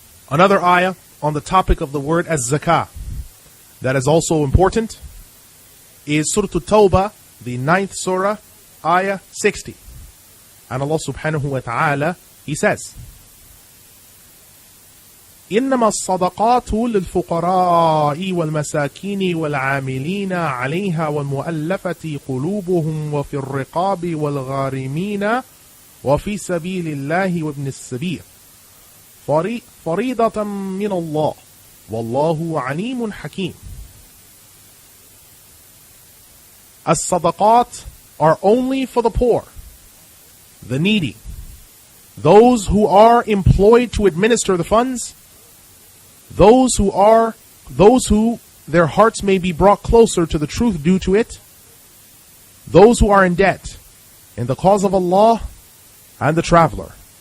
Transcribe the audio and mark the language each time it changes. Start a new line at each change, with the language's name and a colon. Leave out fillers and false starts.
English: Another ayah on the topic of the word as zakah that is also important is Surah At-Tawbah, the 9th surah, ayah 60. And Allah subhanahu wa ta'ala, He says,
Arabic: إنما الصدقات للفقراء والمساكين والعاملين عليها والمؤلفة قلوبهم وفي الرقاب والغارمين وفي سبيل الله وابن السبيل فريضة من الله والله عليم حكيم.
English: As-sadaqat are only for the poor, the needy, those who are employed to administer the funds, those who their hearts may be brought closer to the truth due to it, those who are in debt in the cause of Allah, and the traveler.